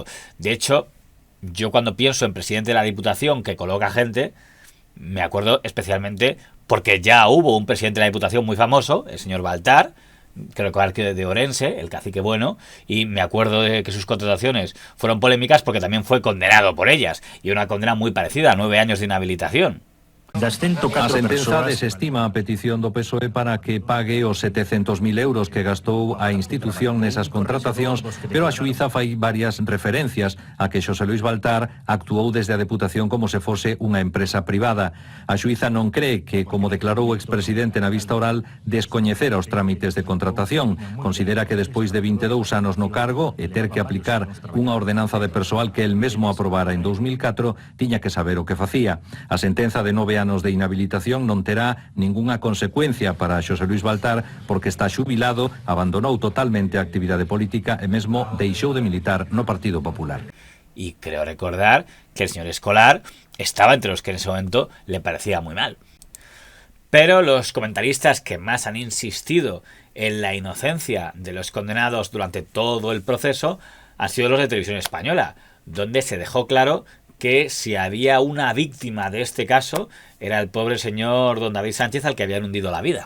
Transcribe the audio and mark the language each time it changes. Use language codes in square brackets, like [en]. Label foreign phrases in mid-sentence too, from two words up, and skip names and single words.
[es] De hecho, yo cuando pienso en presidente de la Diputación que coloca gente, me acuerdo especialmente porque ya hubo un presidente de la Diputación muy famoso, el señor Baltar, creo que de Orense, el cacique bueno, y me acuerdo de que sus contrataciones fueron polémicas porque también fue condenado por ellas, y una condena muy parecida, 9 años de inhabilitación. [gl] A sentenza desestima a petición do PSOE para que pague os 700.000 euros que gastou a institución nesas contratacións, pero a xuíza fai varias referencias a que Xosé Luís Baltar actuou desde a Deputación como se fose unha empresa privada. A xuíza non cree que, como declarou o expresidente na vista oral, descoñecera os trámites de contratación. Considera que despois de 22 anos no cargo e ter que aplicar unha ordenanza de persoal que el mesmo aprobara en 2004, tiña que saber o que facía. A sentenza de 9 anos de inhabilitación non terá ningunha consecuencia para Xosé Luís Baltar porque está xubilado, abandonou totalmente a actividade política e mesmo deixou de militar no Partido Popular. [es] Y creo recordar que el señor Escolar estaba entre los que en ese momento le parecía muy mal. Pero los comentaristas que más han insistido en la inocencia de los condenados durante todo el proceso han sido los de Televisión Española, donde se dejó claro que si había una víctima de este caso era el pobre señor don David Sánchez al que habían hundido la vida.